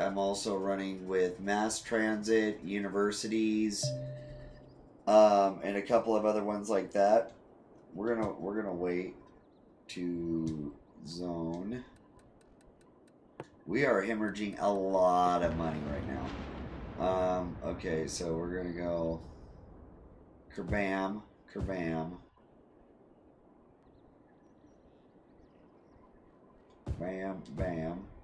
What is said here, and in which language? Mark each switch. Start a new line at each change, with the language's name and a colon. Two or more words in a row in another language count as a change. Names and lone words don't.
English: I'm also running with mass transit, universities, and a couple of other ones like that. We're gonna wait to zone. We are hemorrhaging a lot of money right now. Okay, so we're gonna go kerbam, kerbam. Bam, bam.